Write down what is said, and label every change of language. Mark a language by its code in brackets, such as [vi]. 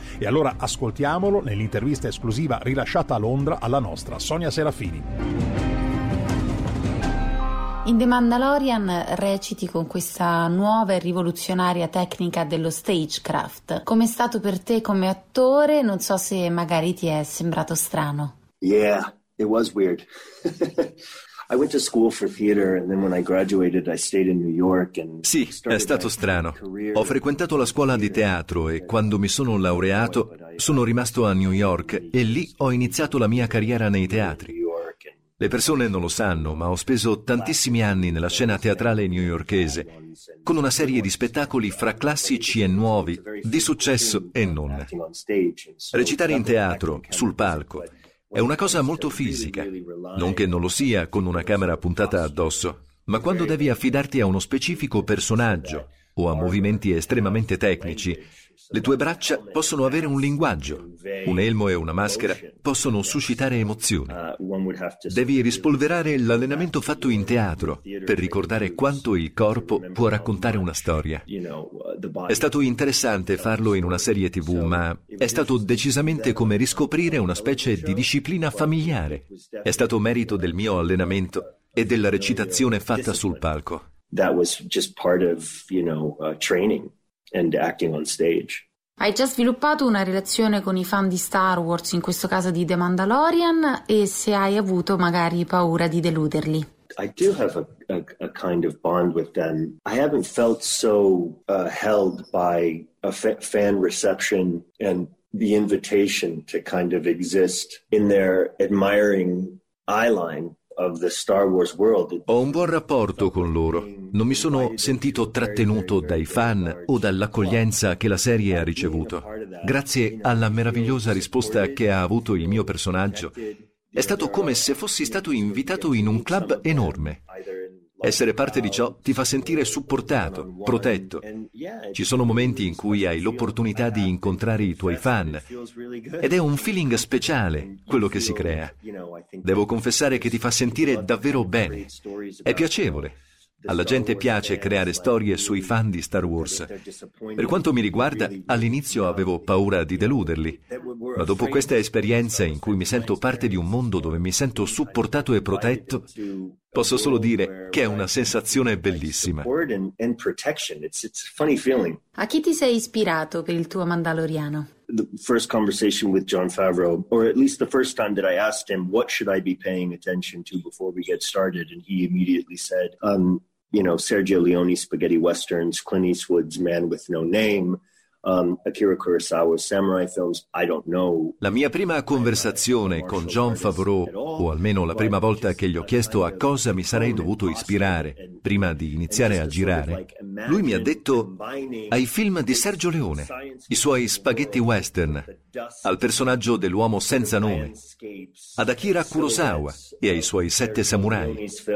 [it] E allora ascoltiamolo nell'intervista esclusiva rilasciata a Londra alla nostra Sonia Serafini. In The Mandalorian reciti con questa nuova e rivoluzionaria tecnica dello stagecraft. Com'è stato per te come attore? Non so se magari ti è sembrato strano. [en] Yeah, it was weird. I went to school for theater and then when I graduated I stayed in New York and [it] sì, è stato strano. Ho frequentato la scuola di teatro e quando mi sono laureato sono rimasto a New York e lì ho iniziato la mia carriera nei teatri. Le persone non lo sanno, ma ho speso tantissimi anni nella scena teatrale newyorkese, con una serie di spettacoli fra classici e nuovi, di successo e non. Recitare in teatro, sul palco, è una cosa molto fisica, non che non lo sia con una camera puntata addosso, ma quando devi affidarti a uno specifico personaggio o a movimenti estremamente tecnici, le tue braccia possono avere un linguaggio. Un elmo e una maschera possono suscitare emozioni. Devi rispolverare l'allenamento fatto in teatro per ricordare quanto il corpo può raccontare una storia. È stato interessante farlo in una serie TV, ma è stato decisamente come riscoprire una specie di disciplina familiare. È stato merito del mio allenamento e della recitazione fatta sul palco. [en] That was just part of, you know, training and acting on stage. [it] Hai già sviluppato una relazione con i fan di Star Wars, in questo caso di The Mandalorian, e se hai avuto magari paura di deluderli? [en] I do have a kind of bond with them. I haven't felt so held by a fan reception and the invitation to kind of exist in their admiring eyeline. Of the Star Wars world. [it] Ho un buon rapporto con loro. Non mi sono sentito trattenuto dai fan o dall'accoglienza che la serie ha ricevuto. Grazie alla meravigliosa risposta che ha avuto il mio personaggio, è stato come se fossi stato invitato in un club enorme. Essere parte di ciò ti fa sentire supportato, protetto. Ci sono momenti in cui hai l'opportunità di incontrare i tuoi fan ed è un feeling speciale quello che si crea. Devo confessare che ti fa sentire davvero bene. È piacevole. Alla gente piace creare storie sui fan di Star Wars. Per quanto mi riguarda, all'inizio avevo paura di deluderli. Ma dopo questa esperienza in cui mi sento parte di un mondo dove mi sento supportato e protetto, posso solo dire che è una sensazione bellissima. A chi ti sei ispirato per il tuo Mandaloriano? [en] The first conversation with Jon Favreau, or at least the first time that I asked him, what should I be paying attention to before we get started? And he immediately said, you know, Sergio Leone spaghetti westerns, Clint Eastwood's Man with No Name, Akira Kurosawa's samurai films, I don't know. [it] La mia prima conversazione con Jon Favreau, o almeno la prima volta che gli ho chiesto a cosa mi sarei dovuto ispirare prima di iniziare a girare, Lui mi ha detto: ai film di Sergio Leone, i suoi spaghetti western, al personaggio dell'uomo senza nome, ad Akira Kurosawa e ai suoi sette samurai.